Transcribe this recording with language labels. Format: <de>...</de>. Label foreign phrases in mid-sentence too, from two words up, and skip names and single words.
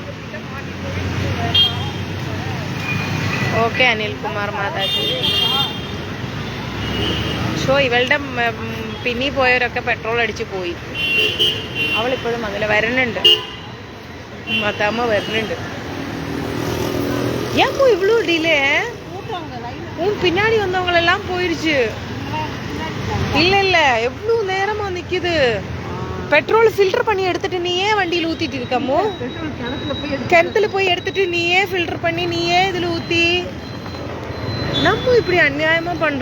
<ml>ഓക്കെ അനിൽകുമാർ മാതാജി. ഇവളുടെ പിന്നി പോയവരൊക്കെ പെട്രോൾ അടിച്ച് പോയി. അവളിപ്പോഴും വന്നില്ല, വരുന്നുണ്ട്. മത്താമ്മ വരുന്നുണ്ട്.</ml> <ta>ஏன் போய் இவ்வளோ டிலே? உன் பின்னாடி வந்தவங்களெல்லாம் போயிடுச்சு. இல்லை எவ்வளோ நேரமா நிற்கிது. பெட்ரோல் ஃபில்டர் பண்ணி எடுத்துட்டு நீயே வண்டியில் ஊற்றிட்டு இருக்கமோ. கிணத்துல போய் எடுத்துட்டு நீயே ஃபில்டர் பண்ணி நீயே இதில் ஊற்றி நம்ம இப்படி அநியாயமா பண்ற.</ta>